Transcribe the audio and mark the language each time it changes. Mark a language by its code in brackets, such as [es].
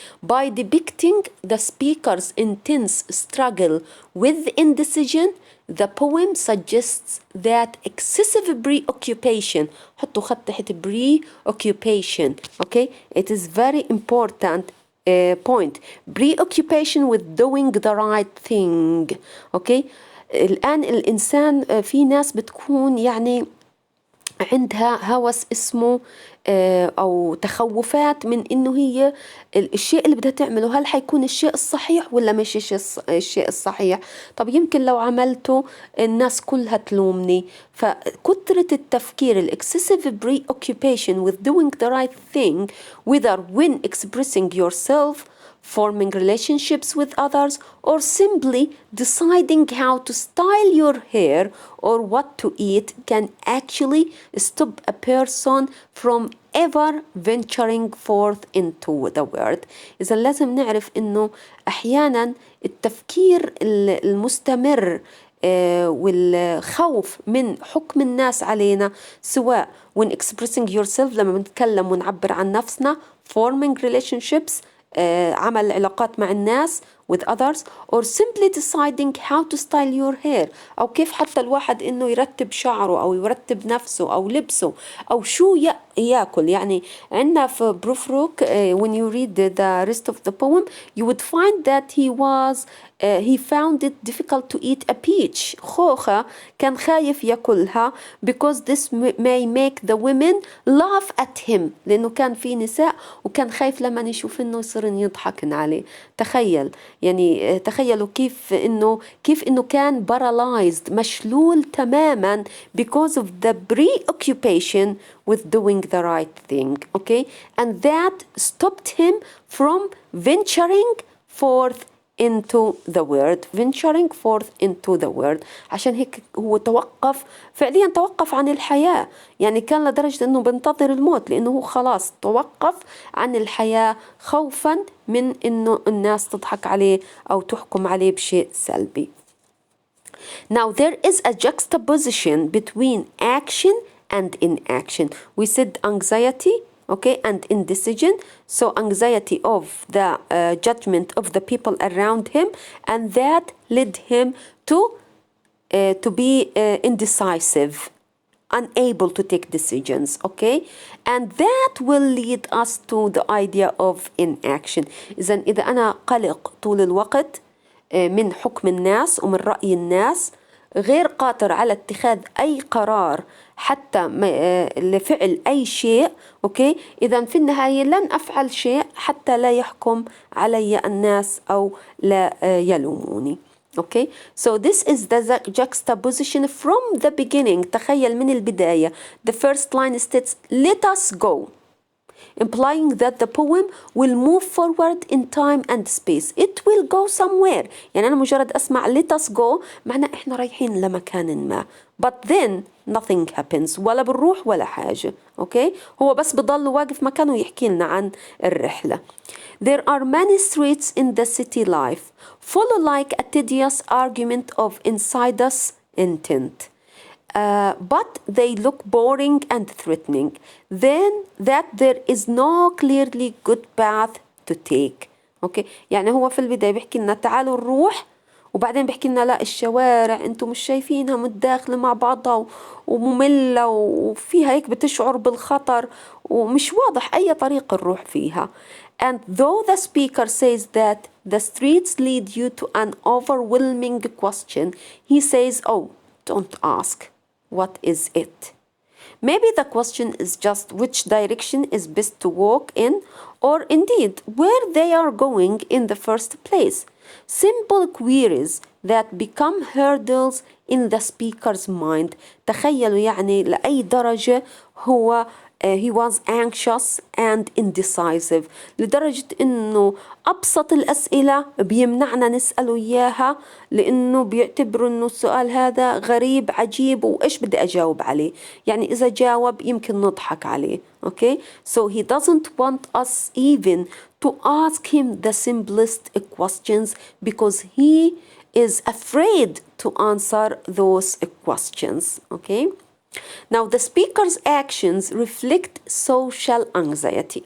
[en] By depicting the speaker's intense struggle with indecision, the poem suggests that excessive preoccupation, [ar] حطوا خط تحت [en] preoccupation, okay, it is very important point. Preoccupation with doing the right thing. [ar] أوكي. الآن الإنسان في ناس بتكون يعني عندها هوس اسمه أو تخوفات من إنه هي الشيء اللي بدها تعمله هل حيكون الشيء الصحيح ولا مش الشيء الصحيح. طب يمكن لو عملته الناس كلها تلومني. فكترة التفكير [en] excessive preoccupation with doing the right thing, whether when expressing yourself, forming relationships with others, or simply deciding how to style your hair or what to eat, can actually stop a person from ever venturing forth into the world. [ar] إذا لازم نعرف إنه أحيانا التفكير المستمر والخوف من حكم الناس علينا، سواء [en] when expressing yourself [ar] لما بنتكلم ونعبر عن نفسنا، [en] forming relationships [ar] عمل علاقات مع الناس [en] with others, or simply deciding how to style your hair [ar] أو كيف حتى الواحد إنه يرتب شعره أو يرتب نفسه أو لبسه أو شو يأكل. يعني عندنا في بروفروك [en] when you read the rest of the poem you would find that he found it difficult to eat a peach. [ar] خوخة كان خايف يأكلها [en] because this may make the women laugh at him، [ar] لأنه كان في نساء وكان خايف لما يشوف إنه يصيرن يضحكن عليه. تخيل يعني تخيلوا كيف إنه كان paralyzed مشلول تماما [en] because of the preoccupation with doing the right thing. Okay, and that stopped him from venturing forth into the world. venturing forth into the world [ar] عشان هيك هو فعليا توقف عن الحياة. يعني كان لدرجة انه بنتظر الموت لانه هو خلاص توقف عن الحياة خوفا من انه الناس تضحك عليه او تحكم عليه بشيء سلبي. [en] Now there is a juxtaposition between action and inaction. We said anxiety, okay, and indecision. So anxiety of the judgment of the people around him, and that led him to be indecisive, unable to take decisions, okay, and that will lead us to the idea of inaction. [ar] إذا أنا قلق طول الوقت من حكم الناس ومن رأي الناس، غير قادر على اتخاذ أي قرار حتى لفعل أي شيء، أوكي، إذا في النهاية لن أفعل شيء حتى لا يحكم علي الناس أو لا يلوموني. [en] Okay, so this is the juxtaposition from the beginning. [ar] تخيل من البداية. [en] The first line states let us go, implying that the poem will move forward in time and space. It will go somewhere. [ar] يعني أنا مجرد أسمع [en] let us go [ar] معناه إحنا رايحين لمكان ما. [en] But then nothing happens. [ar] ولا بنروح ولا حاجة. [en] Okay? [ar] هو بس بضل واقف مكانه يحكي لنا عن الرحلة. [en] There are many streets in the city life, full like a tedious argument of insidious intent. But they look boring and threatening. Then that there is no clearly good path to take. Okay? [ar] يعني هو في البداية بيحكي لنا تعالوا نروح، وبعدين بيحكي لنا لا الشوارع انتم مش شايفينها متداخلة مع بعضها ومملة وفيها هيك بتشعر بالخطر ومش واضح أي طريق نروح فيها. [en] And though the speaker says that the streets lead you to an overwhelming question, he says, oh, don't ask. What is it? Maybe the question is just which direction is best to walk in, or indeed where they are going in the first place. Simple queries that become hurdles in the speaker's mind. [ar] تخيلوا يعني لأي درجة هو [en] he was anxious and indecisive، [ar] لدرجة إنه أبسط الأسئلة بيمنعنا نسأله إياها لأنه بيعتبروا إنه السؤال هذا غريب عجيب وإيش بدي أجاوب عليه. يعني إذا جاوب يمكن نضحك عليه. [en] Okay, so he doesn't want us even to ask him the simplest questions because he is afraid to answer those questions. Okay. Now, the speaker's actions reflect social anxiety.